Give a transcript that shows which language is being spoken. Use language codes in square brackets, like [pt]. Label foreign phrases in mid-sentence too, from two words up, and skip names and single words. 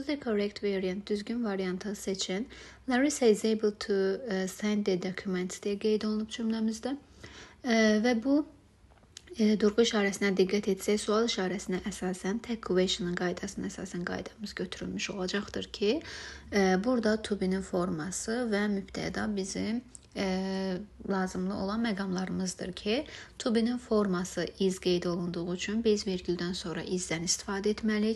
[en] the correct variant. [az] Düzgün variantı seçin. [en] Larissa is able to send the documents [az] deyə qeyd olunub cümləmizdə. Və bu durğu işarəsinə diqqət etsək, sual işarəsinə əsasən, [en] tag question'ın [az] qaydasına əsasən qaydamız götürülmüş olacaqdır ki, burada [en] to be-nin [az] forması və mübtəda bizim lazımlı olan məqamlarımızdır ki, [en] to be-nin [az] forması is qeyd olunduğu üçün biz vergüldən sonra is-dən istifadə etməliyik.